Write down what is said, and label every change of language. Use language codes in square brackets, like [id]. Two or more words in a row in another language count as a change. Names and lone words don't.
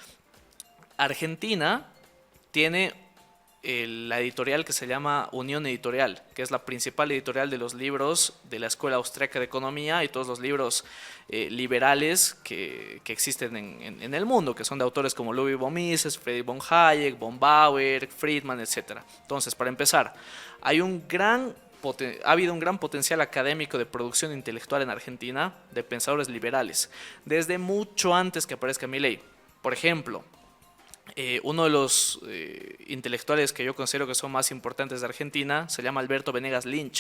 [es] Argentina tiene la editorial que se llama Unión Editorial, que es la principal editorial de los libros de la Escuela Austriaca de Economía y todos los libros liberales que existen en el mundo, que son de autores como Ludwig von Mises, Friedrich von Hayek, von Bauer, Friedman, etc. Entonces, para empezar, ha habido un gran potencial académico de producción intelectual en Argentina de pensadores liberales, desde mucho antes que aparezca Milei. Por ejemplo, uno de los intelectuales que yo considero que son más importantes de Argentina se llama Alberto Venegas Lynch.